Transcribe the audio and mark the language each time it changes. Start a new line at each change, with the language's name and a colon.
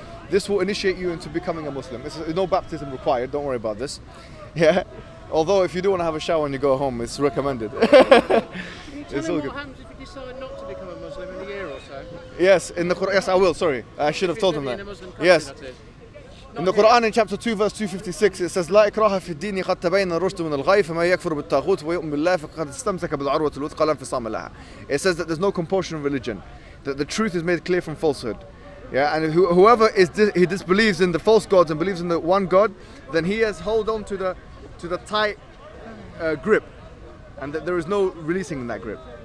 English: This will initiate you into becoming a Muslim. There's no baptism required, don't worry about this. Yeah. Although if you do want to have a shower when you go home, it's recommended. It's all good. What happens if you decide not to become a Muslim in a year or so? Yes, in the Quran. Yes, I will. Sorry, I should have told him that. Yes. In the Quran, in chapter 2, verse 256, it says,
Arabic: لا إكراه في الدين قد تبين الرشد من الغي فما يكفر بالطاغوت ويؤمن بالله فقد استمسك بالعروة الوثقى لا انفصام لها.
English: It says that there's no compulsion in religion, that the truth is made clear from falsehood. Yeah, and whoever he disbelieves in the false gods and believes in the one God, then he has hold on to the tight grip, and that there is no releasing in that grip.